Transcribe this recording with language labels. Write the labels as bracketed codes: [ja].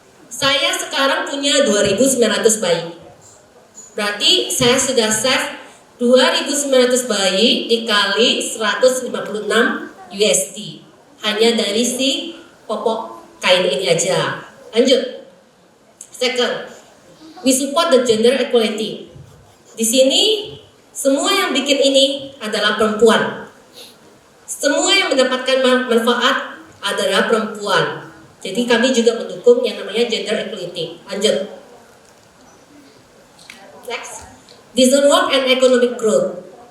[id] Saya sekarang punya 2.900 bayi. Berarti saya sudah save 2.900 bayi dikali 156 USD. Hanya dari si popok kain ini aja. Lanjut. [en] Second, we support the gender equality. [id] Di sini semua yang bikin ini adalah perempuan. Semua yang mendapatkan manfaat adalah perempuan. Jadi kami juga mendukung yang namanya gender equality. Lanjut. [en] Next. Decent work and economic growth.